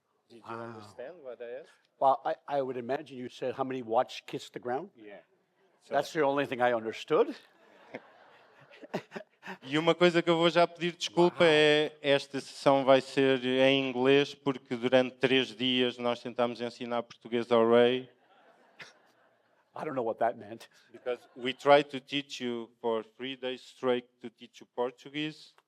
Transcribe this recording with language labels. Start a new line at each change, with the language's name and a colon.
English: Did you understand what I asked? Well, I would imagine you said how many watched Kiss the Ground? Yeah. That's the only thing I understood.
Portuguese: E uma coisa que eu vou já pedir desculpa é esta sessão vai ser em inglês porque durante 3 dias nós tentámos ensinar português ao Ray.
English: I don't know what that meant. Because we tried to teach you for 3 days straight to teach you Portuguese.